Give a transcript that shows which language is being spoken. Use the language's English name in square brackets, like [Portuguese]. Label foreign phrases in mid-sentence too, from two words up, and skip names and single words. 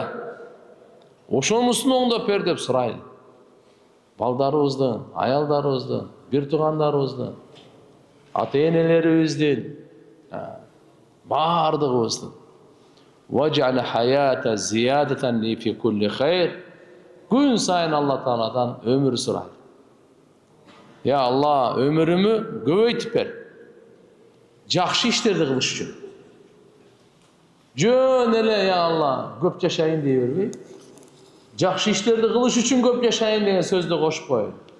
[Kyrgyz] Ошонусун оңдоп бер деп сурайлы. Балдарыбыздын, аялдарыбыздын, бир туугандарыбыздын, ата-энелерибиздин, бардыгыбыздын. [Arabic] واجعل الحياة زيادة لي في كل خير. [Kyrgyz] Күн сайын Алла Тааладан өмүр сурайлы. Я Алла, өмүрүмү көбөйтүп бер. Жакшы иштерди кылыш үчүн. Жөн эле, я Алла, көп жашайын дей бербей, жакшы иштерди кылыш үчүн көп жашайын деген сөздү кошуп коюн.